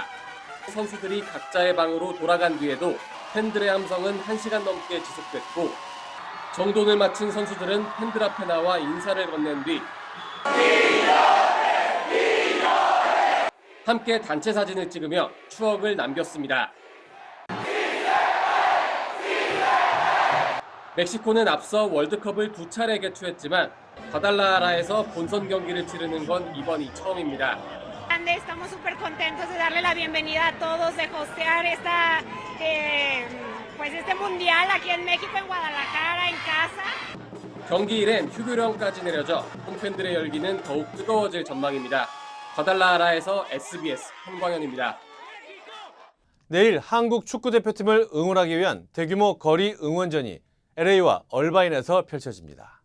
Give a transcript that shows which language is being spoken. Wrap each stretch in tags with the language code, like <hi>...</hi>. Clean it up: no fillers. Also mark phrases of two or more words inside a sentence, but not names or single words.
<ko>선수들이 각자의 방으로 돌아간 뒤에도 팬들의 함성은 1시간 넘게 지속됐고 정돈을 마친 선수들은 팬들 앞에 나와 인사를 건넨 뒤 함께 단체 사진을 찍으며 추억을 남겼습니다. 멕시코는 앞서 월드컵을 2차례 개최했지만 과달라하라에서 본선 경기를 치르는 건 이번이 처음입니다.</ko> <es>Estamos súper contentos de darle la bienvenida a todos, de hostear este mundial aquí en México, en Guadalajara, en casa.</es> <ko>경기 이랜 휴교령까지 내려져 홈팬들의 열기는 더욱 뜨거워질 전망입니다. 더달라라에서 SBS 홍광현입니다. 내일 한국 축구대표팀을 응원하기 위한 대규모 거리 응원전이 LA와 얼바인에서 펼쳐집니다.</ko>